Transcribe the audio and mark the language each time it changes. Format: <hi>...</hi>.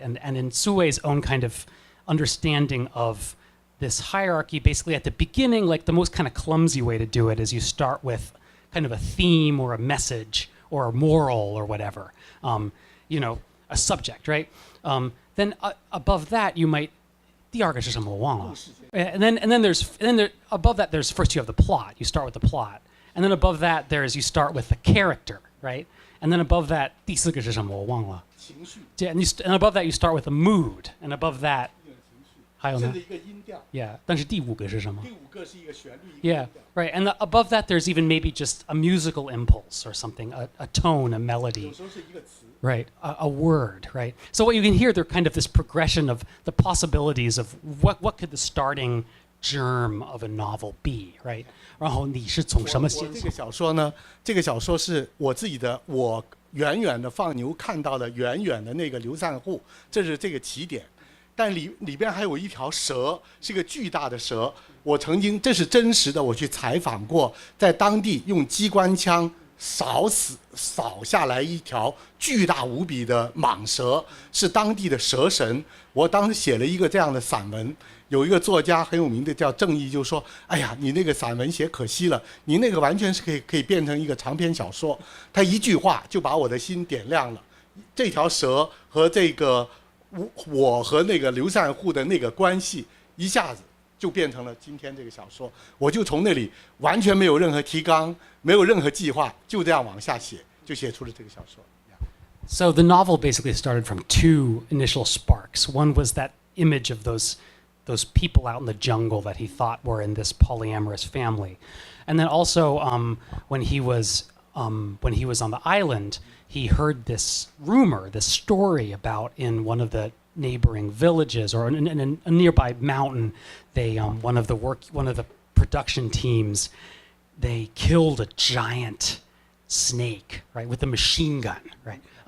<en>And in Su Wei's own kind of understanding of this hierarchy, basically at the beginning, like the most kind of clumsy way to do it is you start with kind of a theme or a message or a moral or whatever, a subject, right? Then above that you might,</en> <zh>第二个是什么我忘了.</zh> <en>And then above that there's first you have the plot. You start with the plot, and then above that you start with the character, right? And then above that</en> <zh>第四个是什么我忘了.</zh> <en>And above that you start with the mood, and above that</en> <zh>还有呢? 甚至一个音调。 Yeah. 但是第五个是什么? 第五个是一个旋律。</zh> <en>Yeah, right. And above that, there's even maybe just a musical impulse or something, a tone, a melody.</en> <zh>有时候是一个词。</zh> <en>Right, a word, right? So what you can hear, they're kind of this progression of the possibilities of what could the starting germ of a novel be, right?</en> <zh>然后你是从什么先？我这个小说呢，这个小说是我自己的，我远远的放牛看到了远远的那个流散户，这是这个起点。但里边还有一条蛇，是个巨大的蛇。我曾经，这是真实的，我去采访过，在当地用机关枪扫下来一条巨大无比的蟒蛇，是当地的蛇神。我当时写了一个这样的散文，有一个作家很有名的叫郑毅，就说：“哎呀，你那个散文写可惜了，你那个完全是可以变成一个长篇小说。” 他一句话就把我的心点亮了。这条蛇和这个我和那个流散户的那个关系，一下子就变成了今天这个小说。我就从那里完全没有任何提纲，没有任何计划，就这样往下写，就写出了这个小说。</zh> <en>So the novel basically started from two initial sparks. One was that image of those people out in the jungle that he thought were in this polyamorous family, and then also when he was on the island, he heard this rumor, this story about in one of the neighboring villages or in a nearby mountain, they one of the production teams, they killed a giant snake, right, with a machine gun, right?</en>